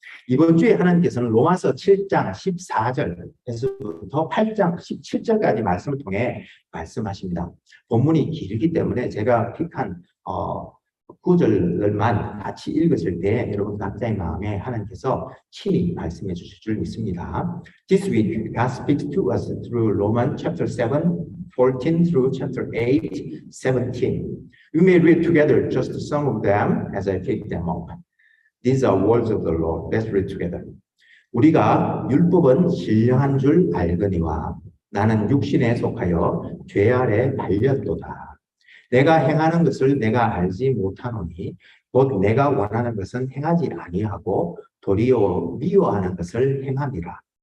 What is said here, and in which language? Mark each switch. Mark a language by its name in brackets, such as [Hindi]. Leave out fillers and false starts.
[Korean] 이번 주에 하나님께서는 로마서 7장 14절에서부터 8장 17절까지 말씀을 통해 말씀하십니다. 본문이 길기 때문에 제가 픽한 구절만 같이 읽었을 때 여러분 각자의 마음에 하나님께서 친히 말씀해 주실 줄 믿습니다. [English] This week God speaks to us through Romans chapter 7, 14 through chapter 8, 17. We may read together just some of them as I pick them up. These are words of the Lord. Let's read together. [Korean] 우리가 율법은 신령한 줄 알거니와 나는 육신에 속하여 죄 아래 달렸도다. 내가 행하는 것을 내가 알지 못하노니 곧 내가 원하는 것은 행하지 아니하고 도리어 미워하는 것을 행함이라.